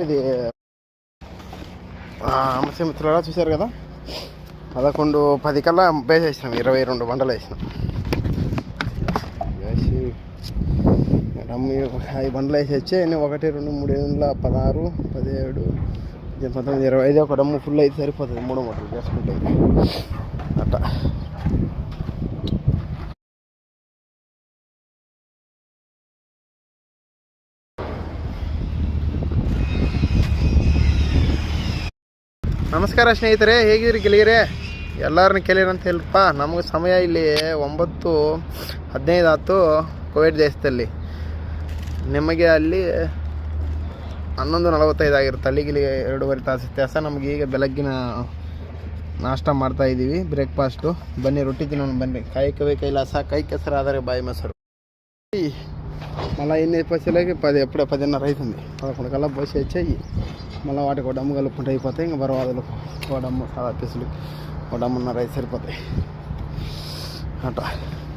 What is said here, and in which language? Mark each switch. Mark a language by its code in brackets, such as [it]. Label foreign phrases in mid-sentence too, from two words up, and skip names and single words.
[te] ఇది అమస్య మిత్రులా చూశారు కదా, 11:10 కల్లా వేసేసినాం. 22 బండలు వేసినాం. వేసి డమ్ము 5 బండ్లు వేసి వచ్చి 1 2 3 16 17 19 25 ఒక డమ్ము ఫుల్ అయితే సరిపోతుంది. 3 మూటలు చేసుకుంటే అట్లా. [kn] ನಮಸ್ಕಾರ ಸ್ನೇಹಿತರೆ, ಹೇಗಿದ್ರಿ ಗೆಳೆಯರೇ? ಎಲ್ಲರನ್ನ ಕೇಳಿರಂತ ಹೇಳಪ್ಪ. ನಮಗೆ ಸಮಯ ಇಲ್ಲಿ 9:15 ಆಯ್ತು ಕುವೈಟ್ ದೇಶದಲ್ಲಿ. ನಿಮಗೆ ಅಲ್ಲಿ 11:45 ಆಗಿರುತ್ತೆ. ಅಲ್ಲಿಗೆ 2.5 ತಾಸು ವ್ಯತ್ಯಾಸ. ನಮಗೆ ಈಗ ಬೆಳಗ್ಗಿನ ನಾಷ್ಟ ಮಾಡ್ತಾಯಿದ್ದೀವಿ, ಬ್ರೇಕ್ಫಾಸ್ಟು. ಬನ್ನಿ ರೊಟ್ಟಿ ತಿನ್ನೋಣ ಬನ್ನಿ. ಕಾಯಕವೇ ಕೈಲಾಸ, ಕೈ ಕೆಸರಾದರೆ ಬಾಯಿ ಮೊಸರು. [te] మళ్ళీ ఎన్ని పైసలకి 10 ఎప్పుడే 10:30 అవుతుంది. 11 కల్లా బస్సు వచ్చాయి. మళ్ళీ వాటికి ఒక డమ్ము కలుపుకుంటూ అయిపోతాయి. ఇంకా బరవాదులు ఒక డమ్ము సాదా పీసులు ఒక డమ్మున్నర అయితే సరిపోతాయి అట్లా.